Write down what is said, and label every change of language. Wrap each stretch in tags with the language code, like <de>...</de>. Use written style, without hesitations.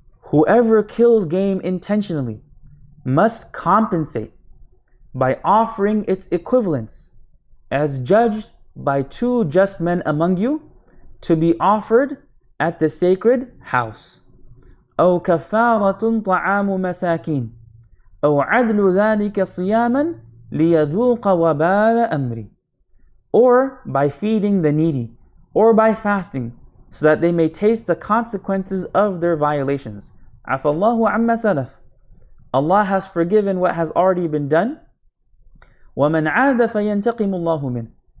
<en>Whoever kills game intentionally must compensate by offering its equivalents as judged by two just men among you to be offered at the sacred house.</en> <ar>أو كفارة طعام مساكين أو عدل ذلك صياما ليذوق وبال أمري.</ar> <en>Or by feeding the needy, or by fasting, so that they may taste the consequences of their violations.</en> <ar>عفى الله عما سلف.</ar> <en>Allah has forgiven what has already been done.</en> <ar>وَمَنْ عَادَ فَيَنْتَقِمُ اللَّهُ مِنْهُ.</ar>